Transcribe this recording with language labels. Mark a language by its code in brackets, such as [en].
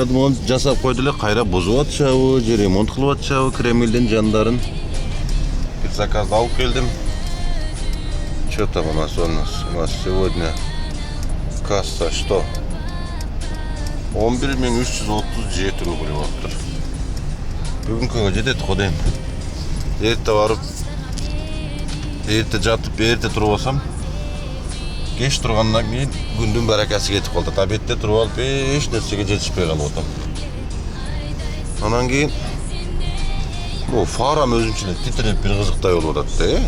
[ky] Ремонт жасап койду эле, кайра бузуп атышабы, же ремонт кылып атышабы Кремльдин жандарын. Бир заказды алып келдим. [ru] Что там у нас? У нас сегодня касса что? [ky] 11.337 рубль болуптур. Бүгүнкүгө жетет го дейм. Эрте барып, эрте жатып, эрте туруп алсам, кеш тургандан кийин күндүн баракасы кетип калат. Обедте туруп алып, эч нерсеге жетишпей калып атам. Анан кийин фарам өзүнчө эле титиреп бир кызыктай болуп атат да.